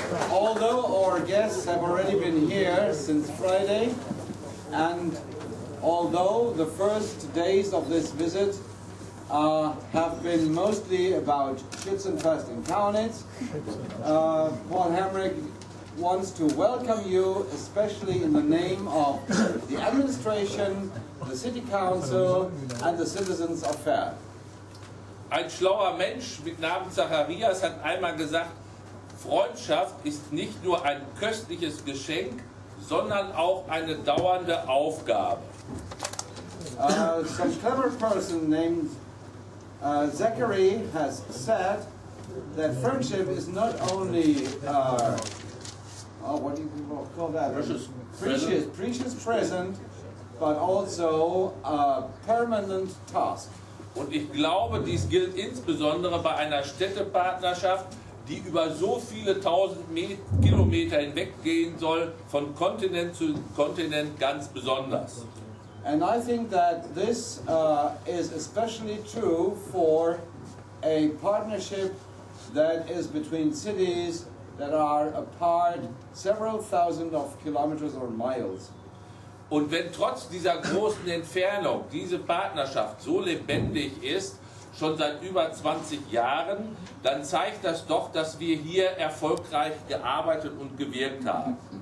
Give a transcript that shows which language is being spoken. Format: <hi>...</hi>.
<en>Although our guests have already been here since Friday, and although the first days of this visit have been mostly about Schützenfest in Kaunitz, Paul Hamrick wants to welcome you, especially in the name of the administration, the city council, and the citizens of Verl.</en> <de>Ein schlauer Mensch mit Namen Zacharias hat einmal gesagt, Freundschaft ist nicht nur ein köstliches Geschenk, sondern auch eine dauernde Aufgabe.</de> <en>Some clever person named Zachary has said that friendship is not only what do you call that? Precious present, but also a permanent task.</en> <de>Und ich glaube, dies gilt insbesondere bei einer Städtepartnerschaft, die über so viele tausend Kilometer hinweggehen soll, von Kontinent zu Kontinent ganz besonders.</de> <en>And I think that this is especially true for a partnership that is between cities that are apart several thousand of kilometers or miles.</en> <de>Und wenn trotz dieser großen Entfernung diese Partnerschaft so lebendig ist, schon seit über 20 Jahren, dann zeigt das doch, dass wir hier erfolgreich gearbeitet und gewirkt haben.</de>